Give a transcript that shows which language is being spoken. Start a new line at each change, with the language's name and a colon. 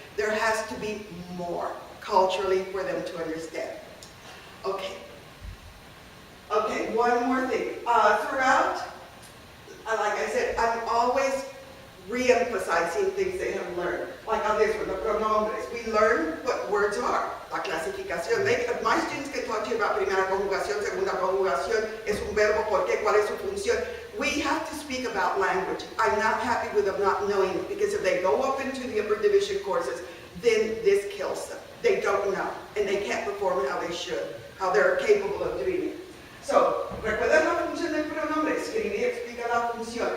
English: There has to be more culturally for them to understand. Okay. Okay, one more thing. Throughout, like I said, I'm always re-emphasizing things they have learned. Like on this one, the pronombres. We learn what words are. La clasificación. My students can talk to you about
Spanish: primera conjugación, segunda conjugación, es un verbo, por qué, cuál es su función.
English: We have to speak about language. language. I'm not happy with them not knowing it, because if they go up into the upper division courses, then this kills them. They don't know, and they can't perform how they should, how they're capable of doing it.
Spanish: So, ¿recuerdan la función del pronombre? Escribir explica la función.